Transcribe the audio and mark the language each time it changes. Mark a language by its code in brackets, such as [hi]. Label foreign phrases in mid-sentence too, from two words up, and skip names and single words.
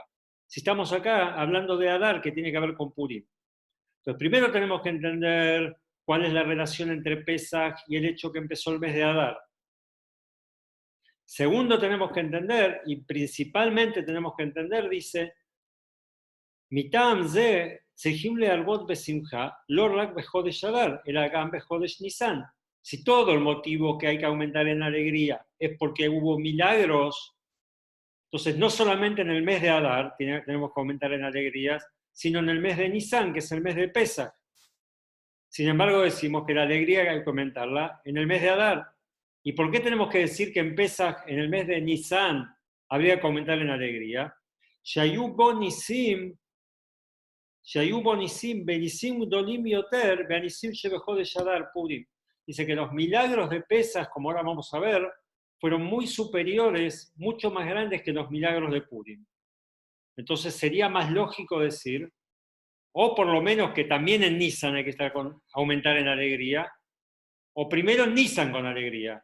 [es] Si estamos acá hablando de Adar, que tiene que ver con Purim. Entonces, primero tenemos que entender cuál es la relación entre Pesach y el hecho que empezó el mes de Adar. Segundo, tenemos que entender, y principalmente tenemos que entender, dice, [he] מטעם זה צריכים להרבות בשמחה, לא רק בחודש אדר, אלא גם בחודש ניסן. [es] Si todo el motivo que hay que aumentar en alegría es porque hubo milagros, entonces no solamente en el mes de Adar tenemos que aumentar en alegrías, sino en el mes de Nisan, que es el mes de Pesach. Sin embargo, decimos que la alegría hay que aumentarla en el mes de Adar. ¿Y por qué tenemos que decir que en Pesach, en el mes de Nisan, habría que aumentar en alegría? [he] שהיו בו ניסים, [es] dice que los milagros de Pesach, como ahora vamos a ver, fueron muy superiores, mucho más grandes que los milagros de Purim. Entonces sería más lógico decir, o por lo menos que también en Nisan hay que aumentar en alegría, o primero en Nisan con alegría.